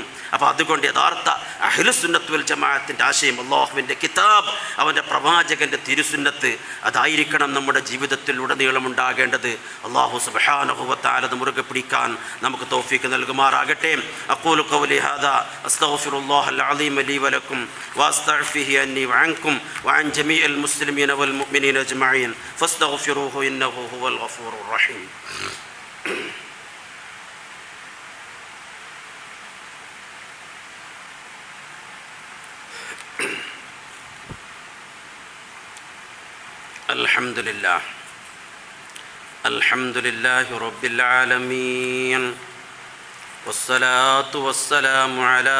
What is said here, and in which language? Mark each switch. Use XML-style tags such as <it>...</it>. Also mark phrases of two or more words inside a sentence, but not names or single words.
<ml>അപ്പോൾ അതുകൊണ്ട് യഥാർത്ഥ</ml> <ar>أهل السنة والجماعة</ar> <ml>ആശയം അല്ലാഹുവിൻ്റെ കിതാബ്, അവൻ്റെ പ്രവാചകൻ്റെ തിരുസുന്നത്ത്, അതായിരിക്കണം നമ്മുടെ ജീവിതത്തിൽ ഉടനീളം ഉണ്ടാകേണ്ടത്. അല്ലാഹു</ml> <ar>سبحانه وتعالى</ar> <ml>മുറുകെ പിടിക്കാൻ നമുക്ക് തൗഫീഖ് നൽകുമാറാകട്ടെ.</ml> <ar>أقول قولي هذا أستغفر الله العليم لي ولكم وأستغفره عني وعنكم وعن جميع المسلمين والمؤمنين أجمعين فاستغفروه إنه هو الغفور الرحيم. الحمد لله رب العالمين والصلاة والسلام على</ar>